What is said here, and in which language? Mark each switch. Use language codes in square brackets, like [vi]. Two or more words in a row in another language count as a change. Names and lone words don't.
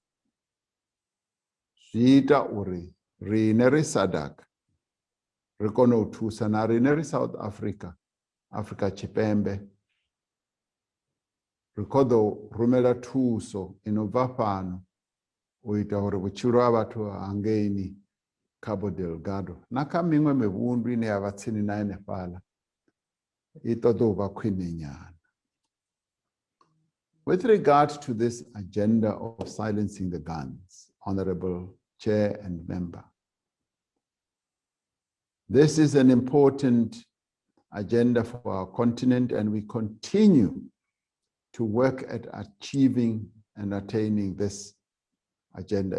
[ve] Zwi ita uri riṋe ri SADC ri kone u thusa, na riṋe ri South Africa, Afrika Tshipembe, ri khou ḓo rumela thuso i no bva fhano u ita uri vhutshilo ha vhathu hangeni Cabo Delgado na kha miṅwe mivhundu ine ya vha tsini na henefhaḽa i ṱoḓa u vha khwine nyana. [en] With regard to this agenda of silencing the guns, Honorable Chair and Member, this is an important agenda for our continent, and we continue to work at achieving and attaining this agenda.